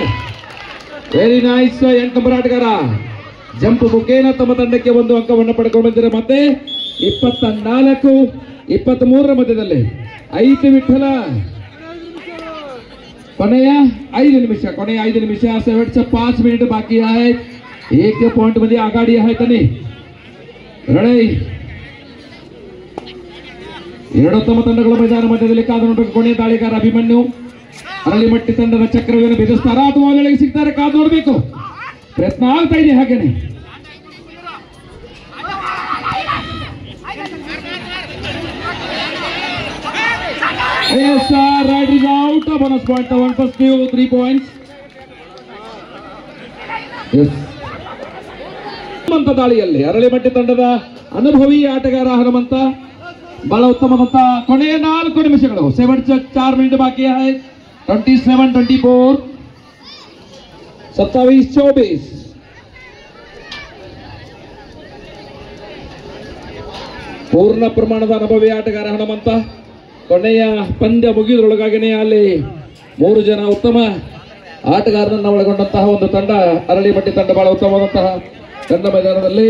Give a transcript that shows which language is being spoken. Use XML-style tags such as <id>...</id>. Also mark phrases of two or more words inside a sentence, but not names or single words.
<en>very nice.</en> <kn>8 ನಂಬರ್ ಆಟಗಾರ ಜಂಪ್ ಮುಖೇನ ತಮ್ಮ ತಂಡಕ್ಕೆ 1 ಅಂಕವನ್ನು ಪಡ್ಕೊಂಡು ಬಂದಿದ್ದಾರೆ. ಮತ್ತೆ 24-23 ಮಧ್ಯದಲ್ಲಿ 5 ವಿಠಲ. ಕೊನೆಯ 5 ನಿಮಿಷ</kn> <mr>5 मिनिट बाकी आहे. 1 पॉइंट मध्ये आघाडी आहे. त्यांनी</mr> <kn>ರಣೈ ಎರಡು ತಮ್ಮ ತಂಡಗಳ ಮೈದಾನ ಮಧ್ಯದಲ್ಲಿ ಕಾದು ನೋಡಬೇಕು. ಕೊನೆಯ ದಾಳಿಗಾರ ಅಭಿಮನ್ಯು. ಅರಳಿಮಟ್ಟಿ ತಂಡದ ಚಕ್ರವ್ಯೂಹ ಬೆದಸ್ತಾರ ಅಥವಾ ಒಳಗೆ ಸಿಗ್ತಾರೆ. ಕಾದು ನೋಡಬೇಕು. ಪ್ರಯತ್ನ ಆಗ್ತಾ ಇದೆ. ಹಾಗೇನೆ</kn> <en>raid is out. bonus point 3 points.</en> <kn>ಹನುಮಂತ ದಾಳಿಯಲ್ಲಿ ಅರಳಿಮಟ್ಟಿ ತಂಡದ ಅನುಭವಿ ಆಟಗಾರ ಹನುಮಂತ ಬಹಳ ಉತ್ತಮದಂತ. ಕೊನೆಯ 4 ನಿಮಿಷಗಳು</kn> <mr>4 मिनिट बाकी आहे.</mr> <kn>27-24 27-24 ಪೂರ್ಣ ಪ್ರಮಾಣದ ಅನುಭವಿ ಆಟಗಾರ ಹನುಮಂತ. ಕೊನೆಯ ಪಂದ್ಯ ಮುಗಿದ್ರೊಳಗಾಗಿನೇ ಅಲ್ಲಿ 3 ಜನ ಉತ್ತಮ ಆಟಗಾರರನ್ನು ಒಳಗೊಂಡಂತಹ ಒಂದು ತಂಡ ಅರಳಿಮಟ್ಟಿ ತಂಡ ಬಹಳ ಉತ್ತಮವಾದಂತಹ ತಂಡ ಮೈದಾನದಲ್ಲಿ.</kn>